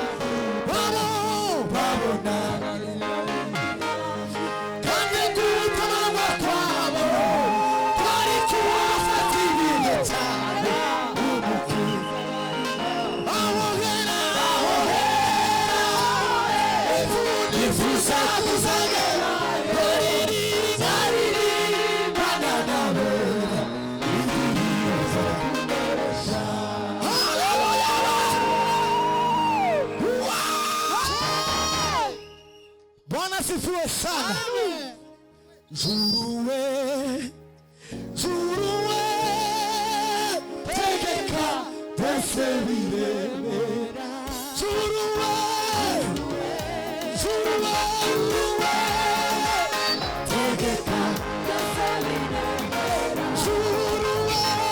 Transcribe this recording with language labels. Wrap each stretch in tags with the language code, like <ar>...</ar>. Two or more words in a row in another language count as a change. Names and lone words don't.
<rw>babona kandi gutabara kwabo kwari kubafata ibihe cyane nifuza kuzagera baririmbana nawe</rw> <sw>Bwana asifiwe sana.</sw> <rw>Juruwe tegeka byose biremera Juruwe tegeka byose biremera Juruwe</rw>